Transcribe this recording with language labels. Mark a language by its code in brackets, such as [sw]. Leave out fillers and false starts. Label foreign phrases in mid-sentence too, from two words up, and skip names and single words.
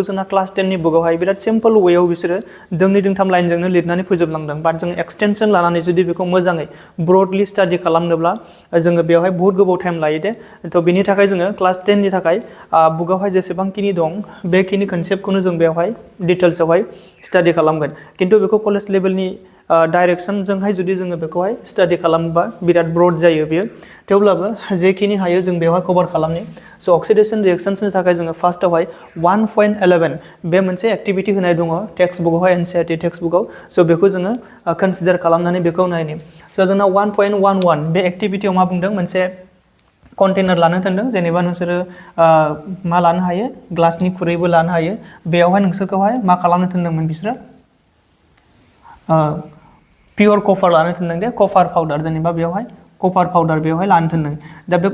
[brx] जोंना क्लास 10 नि बुकआवहाय बिराद सिम्पल वेआव बिसोरो दोंनै दोंथाम लाइनजोंनो लिरनानै फोजोबलांदों बाट जों एक्सटेनसन लानानै जुदि बेखौ मोजाङै [en] broadly study [brx] खालामनोब्ला जोङो बेवहाय बहुत गोबाव टाइम लायो दे थ' बिनि थाखाय जोङो क्लास 10 नि थाखाय बुकआवहाय जेसेबांखिनि दं बेखिनि कनसेप्टखौनो जों बेवहाय डिटेल्सआवहाय स्टाडि खालामगोन खिन्थु बेखौ कलेज लेभेलनि डाइरेक्शनजोंहाय जुदि जोङो बेखौहाय स्टाडि खालामोबा बिराद ब्रड जायो बेयो थेवब्लाबो जेखिनि हायो जों बेवहाय कभार खालामनि स' अक्सिडेशन रिएक्शन्सनि थाखाय जोङो फार्स्टआवहाय 1.11 बे मोनसे एक्टिभिटी होनाय दङ टेक्स्ट बुकआवहाय NCERT टेक्स्ट बुकआव स' बेखौ जोङो कनसिडार खालामनानै बेखौ नायनि स' जोंना 1.11 बे एक्टिभिटीयाव मा बुंदों मोनसे कन्टेनार लानो थिनदों जेनेबा नोंसोरो मा लानो हायो ग्लासनि खुरैबो लानो हायो बेयावहाय नोंसोरखौहाय मा खालामनो थिनदोंमोन बिसोरो [en] pure copper [brx] लानो थिनदों दे [en] copper powder [brx] जेनेबा बेवहाय [en] copper powder [brx] बेवहाय लानो थिनदों दा बे